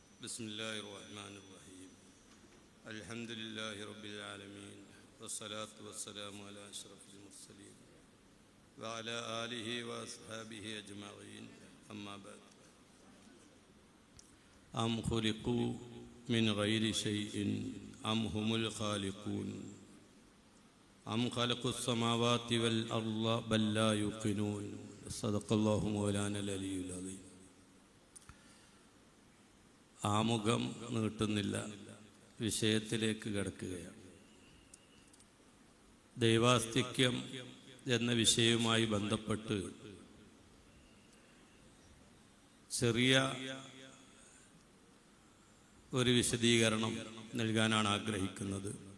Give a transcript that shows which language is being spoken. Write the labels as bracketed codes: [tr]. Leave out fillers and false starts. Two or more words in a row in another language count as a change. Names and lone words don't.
[ar] بسم الله الرحمن الرحيم الحمد لله رب العالمين والصلاة والسلام على أشرف المرسلين وعلى آله وأصحابه أجمعين أما بعد أم خلقوا من غير شيء أم هم الخالقون أم خلقوا السماوات والأرض بل لا يوقنون صدق الله مولانا العلي العظيم. [ml] ആമുഖം നീട്ടുന്നില്ല, വിഷയത്തിലേക്ക് കടക്കുകയാണ്. ദൈവാസ്തിക്യം എന്ന വിഷയവുമായി ബന്ധപ്പെട്ട് ചെറിയ ഒരു വിശദീകരണം നൽകാനാണ് ആഗ്രഹിക്കുന്നത്.